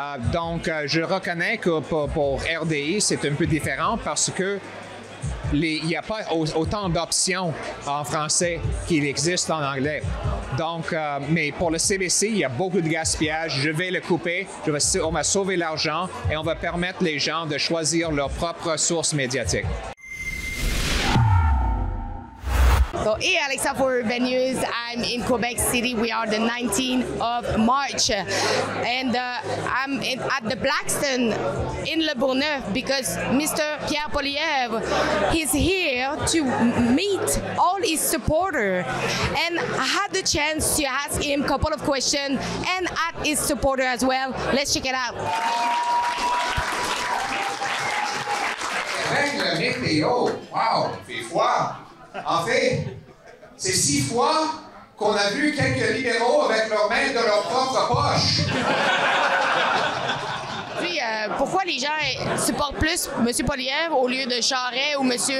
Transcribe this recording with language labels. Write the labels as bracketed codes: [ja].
[fr] Donc, je reconnais que pour RDI, c'est un peu différent parce que il n'y a pas autant d'options en français qu'il existe en anglais. Donc, mais pour le CBC, il y a beaucoup de gaspillage. Je vais le couper. On va sauver l'argent et on va permettre les gens de choisir leur propre source médiatique. [en] So, hey Alexa for Ben News. I'm in Quebec City. We are the 19th of March. And I'm at the Blackstone in Le Bourgneuf because Mr. Pierre Poilievre, he's here to meet all his supporters. And I had the chance to ask him a couple of questions and at his supporter as well. Let's check it out. [fr] Avec le météo, wow, il fait froid. En fait, c'est 6 fois qu'on a vu quelques libéraux avec leurs mains dans leur propre poche. Puis, pourquoi les gens supportent plus M. Poilievre au lieu de Charest ou M.